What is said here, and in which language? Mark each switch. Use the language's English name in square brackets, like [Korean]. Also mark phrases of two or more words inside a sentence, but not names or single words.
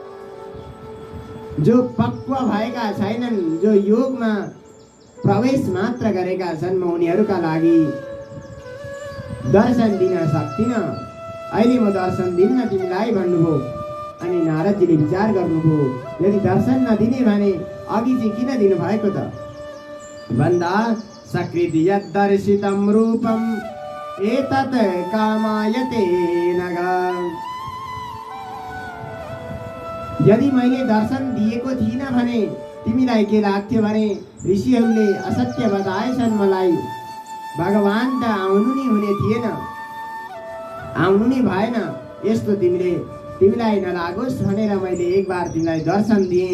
[Nepali] जो पक्व भएका छैनन्, जो योगमा प्रवेश मात्र गरेका छन्, म उनीहरूका लागि दर्शन दिन सक्दिनँ। अहिले म दर्शन दिन्न तिमीलाई भन्नुभयो। अनि नारदजीले विचार गर्नुभयो, यदि दर्शन नदिने भने अघि चाहिँ किन दिनुभएको त भन्दा [Sanskrit] सकृति यद्दर्शितं रूपम् एतत् कामायते नग। [Nepali] यदि मैले दर्शन दिएको थिइनँ भने तिमीलाई के लाग्थ्यो भने ऋषिहरूले असत्य बताएछन् मलाई, भगवान त आउनु नै हुने थिएन, आउनु नै भएन। यस्तो तिमीलाई नलागोस् भनेर मैले [Hindi] एक बार [Nepali] तिमीलाई दर्शन दिएँ।